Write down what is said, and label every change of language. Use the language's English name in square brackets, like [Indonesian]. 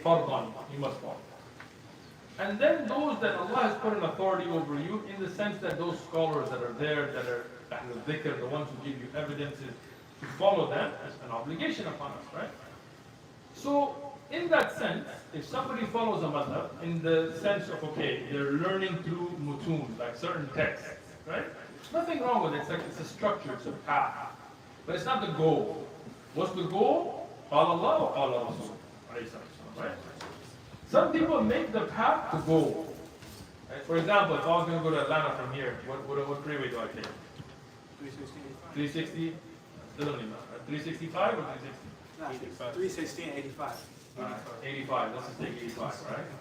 [English] Fardhan, you must follow. And then those that Allah has put an authority over you, in the sense that those scholars that are there, that are Ahlul Dhikr, the ones who give you evidences, to follow them is an obligation upon us, right? So, in that sense, if somebody follows a madhab, in the sense of, okay, they're learning through mutun, like certain texts, right? Nothing wrong with it, it's a structure, it's a path. But it's not the goal. What's the goal? [Arabic] قال الله وقال رسول عليه الصلاة والسلام, [English] right? Some people make the path the goal. Right? For example, if I was going to go to Atlanta from here, what freeway do I take? 360? Still don't even know. 365 or 360? 360 and 85. 85, let's just take 85, right?